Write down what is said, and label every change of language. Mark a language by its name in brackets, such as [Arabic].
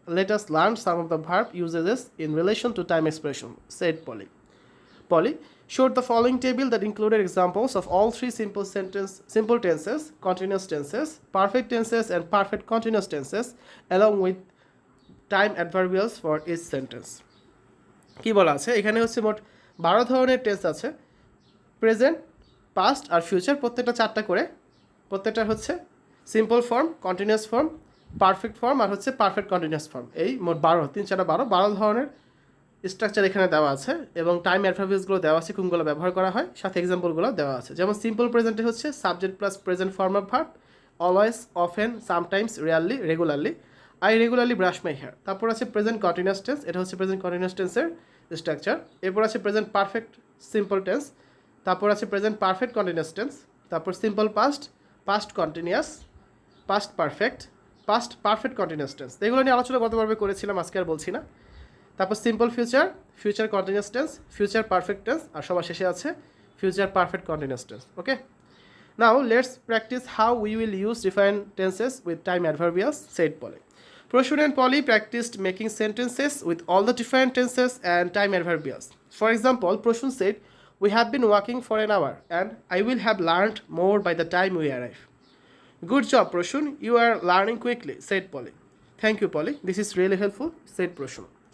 [English] Let us learn some of the verb usages in relation to time expression, said Polly. Polly showed the following table that included examples of all three simple tenses, continuous tenses, perfect tenses, and perfect continuous tenses, along with time adverbials for each sentence. [Bangla] কি বলা আছে এখানে হচ্ছে মোট 12 ধরনের tense আছে, present, past আর future, প্রত্যেকটা 4টা করে। প্রত্যেকটা হচ্ছে simple form, continuous form, perfect form আর হচ্ছে পারফেক্ট কন্টিনিউয়াস ফর্ম। এই মোট 12, 3 4 12 ধরনের স্ট্রাকচার এখানে দেওয়া আছে এবং টাইম অ্যাডভার্বিয়ালসগুলো দেওয়া আছে, কোনগুলো ব্যবহার করা হয়, সাথে এক্সাম্পলগুলো দেওয়া আছে। যেমন সিম্পল প্রেজেন্টে হচ্ছে subject plus present form of verb, always, often, sometimes, rarely, regularly. [English] I regularly brush my hair. [Bangla] তারপর আছে প্রেজেন্ট কন্টিনিউয়াস টেন্স, এটা হচ্ছে প্রেজেন্ট কন্টিনিউয়াস টেন্সের স্ট্রাকচার। এরপর আছে প্রেজেন্ট পারফেক্ট সিম্পল টেন্স, তারপর আছে প্রেজেন্ট পারফেক্ট কন্টিনিউয়াস টেন্স, তারপর simple past, past continuous, past perfect, past perfect continuous tense. এগুলো নিয়ে আলোচনা গতভাবে করেছিলাম, আজকে আর বলছি না। তারপর simple future, future continuous tense, future perfect tense আর সবার শেষে আছে future perfect continuous tense. [English] Okay, now let's practice how we will use different tenses with time adverbials, said Polly. Proshun and Polly practiced making sentences with all the different tenses and time adverbials. For example, Proshun said, "We have been walking for an hour and I will have learned more by the time we arrive." Good job, Proshun. You are learning quickly, said Polly. Thank you, Polly. This is really helpful, said Proshun.